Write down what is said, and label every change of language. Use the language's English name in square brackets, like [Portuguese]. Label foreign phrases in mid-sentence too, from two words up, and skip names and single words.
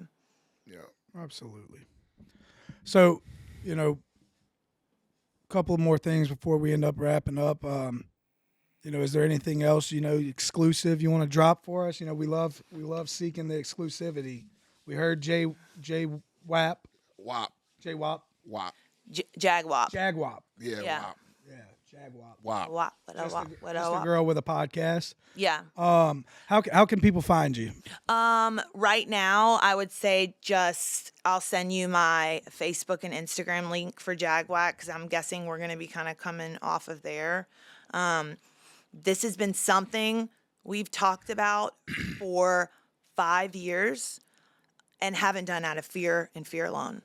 [English] Yeah. Absolutely. So, a couple more things before we end up wrapping up. Is there anything else, exclusive you want to drop for us? We love seeking the exclusivity. We heard J WAP. WAP. J WAP. WAP. Jagwop. Jagwap. Yeah. Yeah. WAP. Yeah, Jagwap. WAP. Wop. Just a Wop. girl with a podcast. Yeah. How can people find you? Right now, I would say I'll send you my Facebook and Instagram link for Jagwap because I'm guessing we're going to be kind of coming off of there. This has been something we've talked about for 5 years and haven't done out of fear and fear alone.